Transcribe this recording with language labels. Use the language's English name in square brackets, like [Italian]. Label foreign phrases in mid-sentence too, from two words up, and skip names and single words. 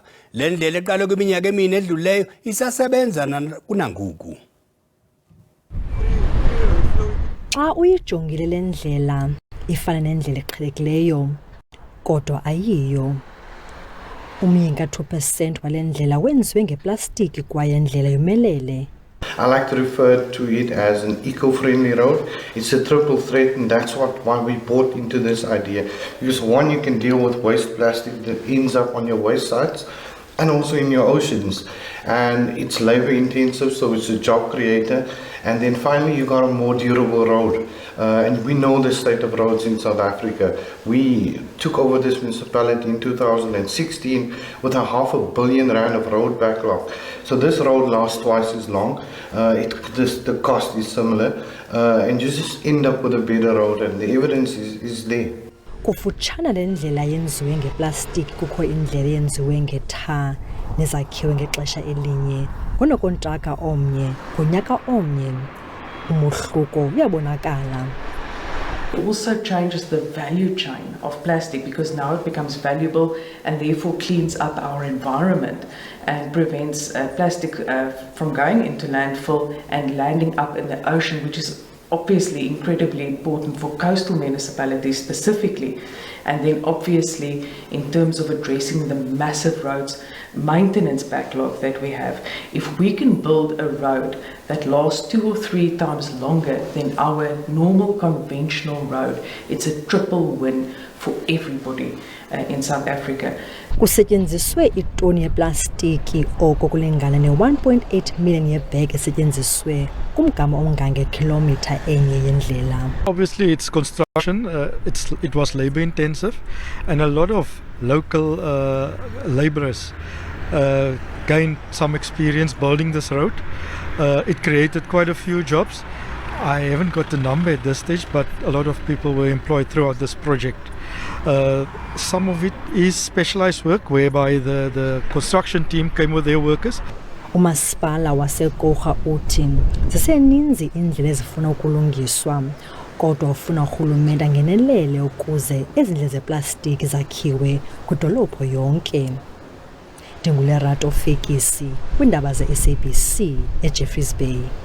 [Xhosa] Le ndlela eqalwe kwiminyaka emine edlulileyo isasebenza kunangoku. Xa uyijongile le ndlela ifana nendlela eqhelekileyo, kodwa ayiyo. Umyinka 2% wale ndlela wenziwe ngeplastiki kwaye ndlela yomelele. [English] I like to refer to it as an eco-friendly road. It's a triple threat, and that's why we bought into this idea. Because one, you can deal with waste plastic that ends up on your waste sites and also in your oceans. And it's labor intensive, so it's a job creator. And then finally, you got a more durable road. And we know the state of roads in South Africa. We took over this municipality in 2016 with a R500 million of road backlog. So this road lasts twice as long. The cost is similar. And you just end up with a better road, and the evidence is there. [Xhosa] Kufutshana le ndlela yenziwe ngeplastiki kukho indlela yenziwe ngetha nezakhiwe ngexesha elinye. Ngonokontraka omnye, ngonyaka omnye, umohluko uyabonakala. [English] It also changes the value chain of plastic because now it becomes valuable and therefore cleans up our environment and prevents plastic from going into landfill and landing up in the ocean, which is obviously incredibly important for coastal municipalities specifically. And then obviously in terms of addressing the massive roads maintenance backlog that we have, if we can build a road that lasts 2 or 3 times longer than our normal conventional road, it's a triple win for everybody in South Africa. [Xhosa] Kusetyenziswe itoni yeplastiki oko kulingana ne-1.8 million yeebhegi esetyenziswe kumgama ongangekilomitha enye yendlela. [English] Obviously it's construction, it was labor intensive, and a lot of local laborers gained some experience building this road. It created quite a few jobs. I haven't got the number at this stage, but a lot of people were employed throughout this project. Some of it is specialized work whereby the construction team came with their workers. [Xhosa] Umasipala waseKoga uthi ziseninzi indlela ezifuna ukulungiswa, kodwa ufuna urhulumente angenelele ukuze ezindlela zeplastiki zakhiwe kwidolophu yonke. Ndingulerato Fekisi kwiindaba ze-SABC eJeffreys Bay.